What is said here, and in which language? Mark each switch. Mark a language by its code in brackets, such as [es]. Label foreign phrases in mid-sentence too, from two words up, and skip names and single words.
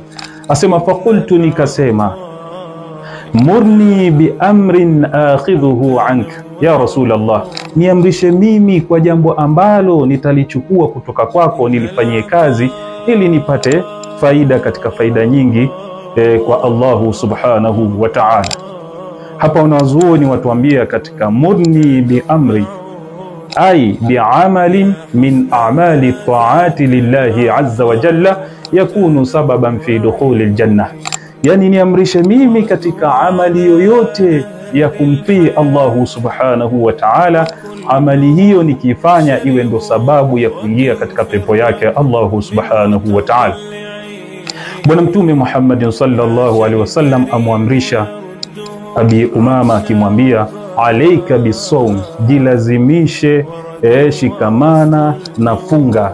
[sw] Asema faqultu, nikasema, [ar] مرني بأمر آخذه عنك يا رسول الله, [sw] niamrishe mimi kwa jambo ambalo nitalichukua kutoka kwako nilifanyie kazi ili nipate faida katika faida nyingi kwa [ar] الله سبحانه وتعالى. [sw] Hapa wanazuoni watuambia katika [ar] مرني بأمر أي بعمل من أعمال طاعة الله عز وجل يكون سببا في دخول الجنة, [sw] yani niamrishe mimi katika amali yoyote ya kumtii [ar] الله سبحانه وتعالى, [sw] amali hiyo nikifanya iwe ndo sababu ya kuingia katika pepo yake [ar] الله سبحانه وتعالى. [sw] Bwana Mtume Muhammad [ar] صلى الله عليه وسلم [sw] amwamrisha Abi Umama akimwambia, [ar] عليك بالصوم, [sw] jilazimishe, shikamana na funga.